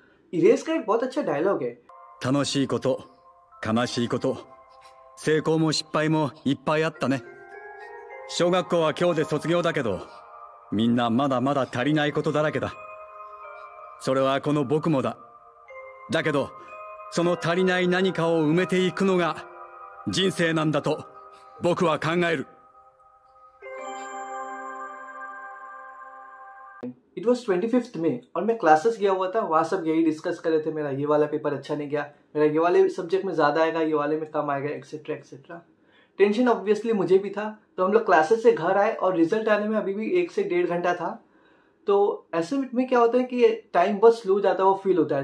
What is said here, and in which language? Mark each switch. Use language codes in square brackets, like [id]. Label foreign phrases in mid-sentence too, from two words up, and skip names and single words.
[hi] इरेज का एक बहुत अच्छा डायलॉग है। [ja] 楽しいこと、悲しいこと、成功も失敗もいっぱいあったね。小学校は今日で卒業だけど、みんなまだまだ足りないことだらけだ。それはこの僕もだ。だけど、その足りない何かを埋めていくのが人生なんだと僕は考える。 [en] It was [hi] 25 मई और मैं क्लासेस गया हुआ था। वहाँ सब यही डिस्कस कर रहे थे, मेरा ये वाला पेपर अच्छा नहीं गया, मेरा ये वाले सब्जेक्ट में ज़्यादा आएगा, ये वाले में कम आएगा, [en] etcetera etcetera. tension obviously [hi] मुझे भी था। तो हम लोग क्लासेस से घर आए और रिजल्ट आने में अभी भी 1 से 1.5 घंटा था। तो ऐसे में क्या होता है कि टाइम बहुत स्लो जाता है, वो फील होता है।